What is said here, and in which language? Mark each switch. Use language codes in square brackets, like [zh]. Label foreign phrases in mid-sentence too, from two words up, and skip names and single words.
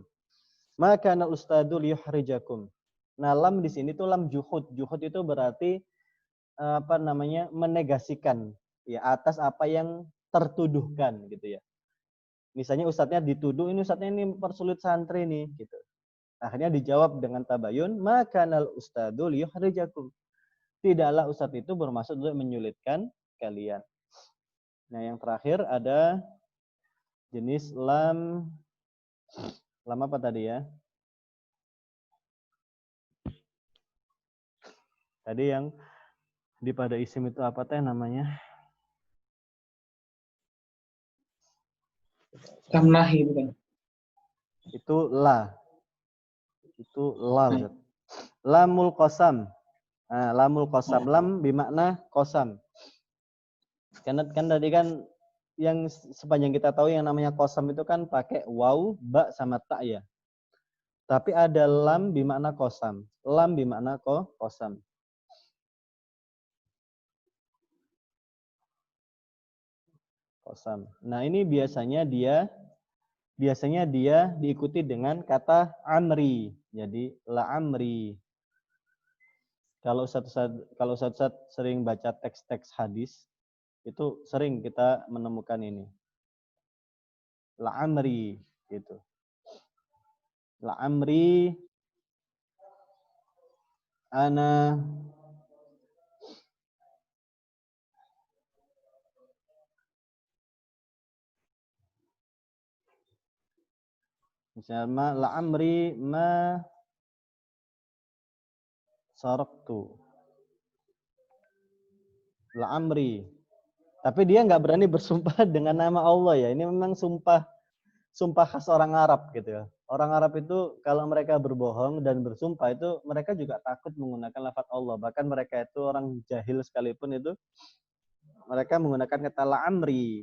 [ar] ما كان الأستاذ ليحرجكم. [id] Nah, lam di sini tuh [ar] لام الجحود. [id] Juhud itu berarti menegasikan ya atas apa yang tertuduhkan gitu ya. Misalnya ustadznya dituduh ustadznya ini mempersulit santri nih gitu. Akhirnya dijawab dengan tabayun, maka [ar] كان الأستاذ ليحرجكم. [id] Tidaklah ustadz itu bermaksud untuk menyulitkan kalian. Nah, yang terakhir ada jenis lam apa tadi ya? Tadi yang di pada isim itu apa teh namanya? [ar] لام النهي bukan? [id] Itu la. Itu la. [ar] لام القسم. Nah, لام القسم. [id] Lam bermakna qasam. Karena kan tadi kan yang sepanjang kita tahu yang namanya qasam itu kan pakai waw, ba sama ta ya. Tapi ada lam bermakna qasam. Lam bermakna qasam. Qasam. Nah, ini biasanya dia diikuti dengan kata amri. Jadi [ar] لعمري. [id] Kalau satu sering baca teks-teks hadis, itu sering kita menemukan ini. [ar] لعمري [id] gitu. [ar] لعمري أنا misalnya لعمري ما سرقت. لعمري. [id] Tapi dia nggak berani bersumpah dengan nama Allah ya. Ini memang sumpah khas orang Arab gitu ya. Orang Arab itu kalau mereka berbohong dan bersumpah itu mereka juga takut menggunakan lafaz Allah. Bahkan mereka itu orang jahil sekalipun itu mereka menggunakan kata [ar] لعمري.